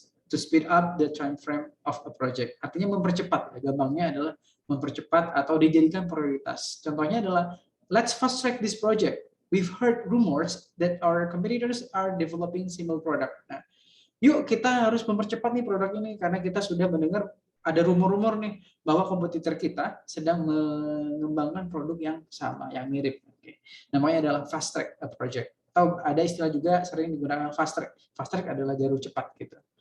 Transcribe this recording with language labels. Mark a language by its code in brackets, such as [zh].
[en] To speed up the time frame of a project. [id] Artinya mempercepat. Gampangnya adalah mempercepat atau dijadikan prioritas. Contohnya adalah [en] let's fast track this project. We've heard rumors that our competitors are developing similar product. [id] Nah, yuk kita harus mempercepat nih produk ini karena kita sudah mendengar ada rumor-rumor nih bahwa kompetitor kita sedang mengembangkan produk yang sama, yang mirip. Namanya adalah fast track project. Atau ada istilah juga sering digunakan fast track. Fast track adalah jalur cepat gitu.